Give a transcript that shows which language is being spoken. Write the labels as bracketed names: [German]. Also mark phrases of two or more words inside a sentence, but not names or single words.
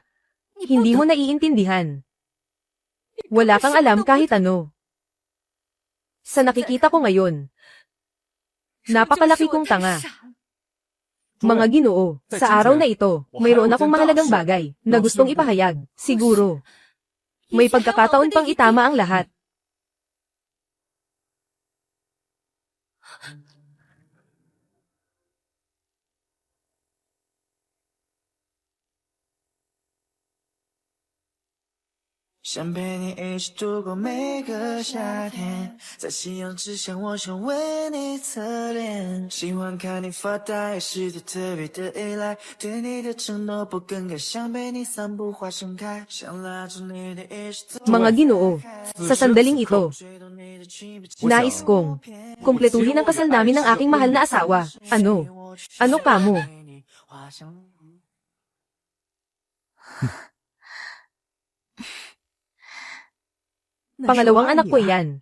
[Filipino] Hindi mo naiintindihan. Wala kang alam kahit ano. Sa nakikita ko ngayon, napakalaki kong tanga. Mga Ginoo, sa araw na ito, mayroon akong mahalagang bagay na gustong ipahayag, siguro. May pagkakataon pang itama ang lahat. [Chinese] 想陪你一起度过每个夏天，在夕阳之下，我想为你侧脸。喜欢看你发呆，是对特别的依赖，对你的承诺不更改，想陪你散步花盛开，想拉住你的一起走。 [Filipino] Mga Ginoo, sa sandaling ito, nais kong kumpletuhin ang kasal namin ng aking mahal na asawa. Ano? Ano ka mo? Pangalawang anak ko yan.